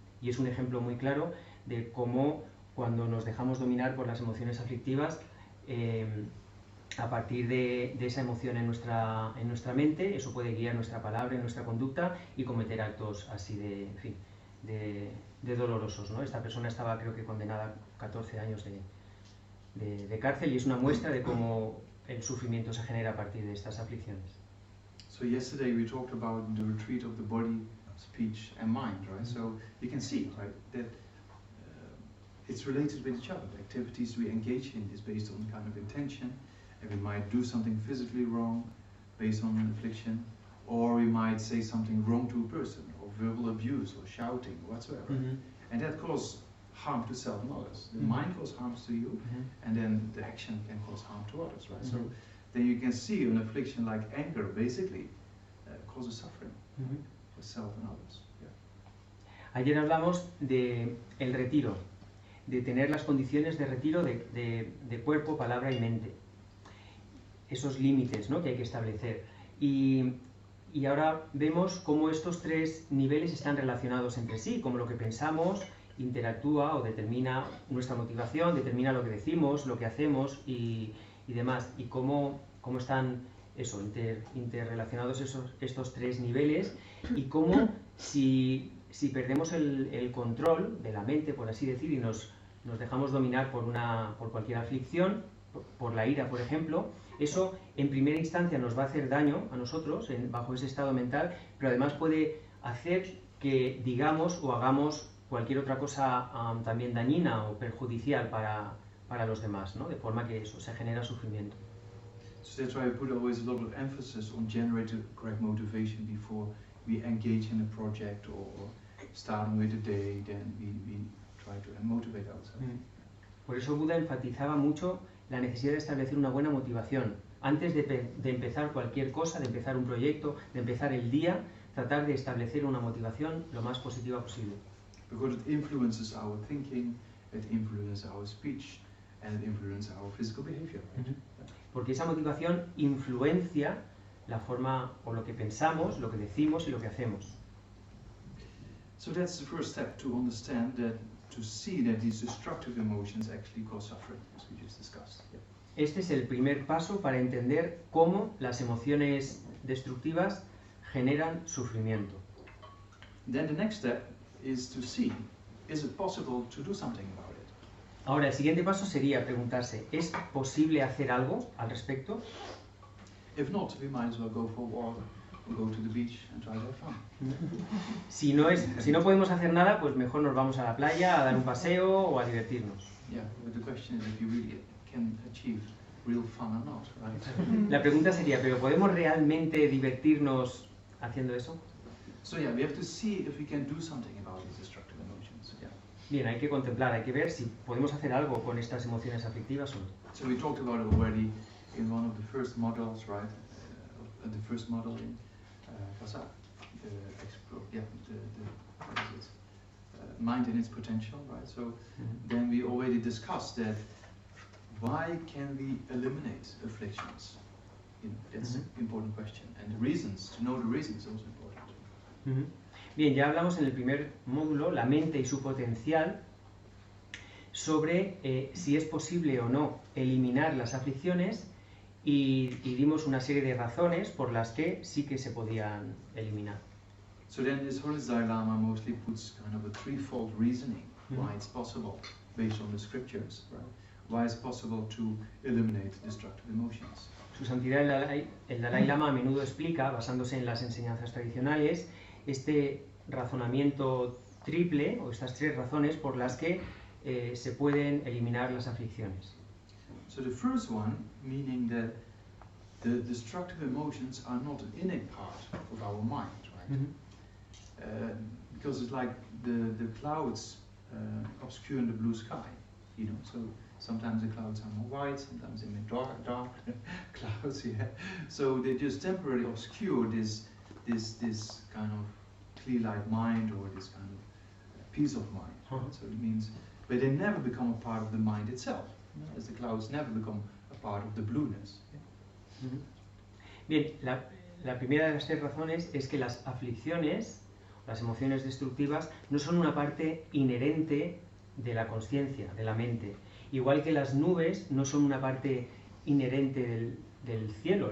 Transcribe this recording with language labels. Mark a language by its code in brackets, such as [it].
[es] Y es un ejemplo muy claro de cómo cuando nos dejamos dominar por las emociones aflictivas, a partir de esa emoción en nuestra mente, eso puede guiar nuestra palabra y nuestra conducta y cometer actos así de dolorosos, ¿no? Esta persona estaba, creo que, condenada a 14 años de cárcel, y es una muestra de cómo el sufrimiento se genera a partir de estas aflicciones. [en] So yesterday we talked about the retreat of the body, speech and mind, right? So you can see, right, that it's related with each other. The activities we engage in is based on kind of intention. And we might do something physically wrong based on an affliction, or we might say something wrong to a person, or verbal abuse, or shouting, or whatsoever. And that causes harm to self and others. The mind causes harm to you, and then the action can cause harm to others, right? So then you can see an affliction like anger basically causes suffering for self and others. Yeah. [es] Ayer hablamos de el retiro, de tener las condiciones de retiro de cuerpo, palabra y mente. Esos límites, ¿no?, que hay que establecer. Y ahora vemos cómo estos tres niveles están relacionados entre sí, cómo lo que pensamos interactúa o determina nuestra motivación, determina lo que decimos, lo que hacemos y demás, y cómo están interrelacionados estos tres niveles, y cómo si si perdemos el control de la mente, por así decir, y nos dejamos dominar por cualquier aflicción, por la ira, por ejemplo, eso en primera instancia nos va a hacer daño a nosotros bajo ese estado mental, pero además puede hacer que digamos o hagamos cualquier otra cosa también dañina o perjudicial para los demás, ¿no? De forma que eso se genera sufrimiento. [en] So that's why I put always a lot of emphasis on generating correct motivation before we engage in a project or starting with a day, then we try to motivate ourselves. [es] Por eso Buda enfatizaba mucho la necesidad de establecer una buena motivación. Antes de empezar cualquier cosa, de empezar un proyecto, de empezar el día, tratar de establecer una motivación lo más positiva posible. [en] Because it influences our thinking, it influences our speech, and it influences our physical behavior. Right? [es] Porque esa motivación influencia la forma o lo que pensamos, lo que decimos y lo que hacemos. [en] So that's the first step, to understand that, to see that these destructive emotions actually cause suffering, as we just discussed. [es] Este es el primer paso para entender cómo las emociones destructivas generan sufrimiento. [en] Then the next step is to see, is it possible to do something about it? [es] Ahora, el siguiente paso sería preguntarse, ¿es posible hacer algo al respecto? [en] If not, we might as well go for a walk, or go to the beach and try to have fun. [es] Si no podemos hacer nada, pues mejor nos vamos a la playa a dar un paseo o a divertirnos. [en] Yeah, but the question is if you really can achieve real fun or not, right? [es] La pregunta sería, ¿pero podemos realmente divertirnos haciendo eso? [en] So yeah, we have to see if we can do something about these destructive emotions. Yeah. [es] Bien, hay que contemplar, hay que ver si podemos hacer algo con estas emociones aflictivas o no. [en] So we talked about it already in one of the first models, right? The first model in Kazakh, what is it? Mind and its potential, right? So then we already discussed that. Why can we eliminate afflictions? You know, that's an important question, and the reasons, to know the reasons, is also important. [es] Bien, ya hablamos en el primer módulo, la mente y su potencial, sobre si es posible o no eliminar las aflicciones y dimos una serie de razones por las que sí que se podían eliminar. [en] So then this Holiness Dalai Lama mostly puts kind of a threefold reasoning why it's possible, based on the scriptures, right? Why it's possible to eliminate destructive emotions. [es] Su Santidad el Dalai Lama a menudo explica, basándose en las enseñanzas tradicionales, este razonamiento triple, o estas tres razones por las que se pueden eliminar las aflicciones. [en] So the first one, meaning that the destructive emotions are not an innate part of our mind, right? Because it's like the clouds obscuring the blue sky, you know. So sometimes the clouds are more white, sometimes they're more dark clouds. Yeah. So they just temporarily obscure this kind of clear-light mind or this kind of peace of mind. Right? So it means, but they never become a part of the mind itself, as the clouds never become a part of the blueness. Yeah. [es] Bien, la primera de las tres razones es que las aflicciones, las emociones destructivas, no son una parte inherente de la conciencia, de la mente. Igual que las nubes no son una parte inherente del cielo.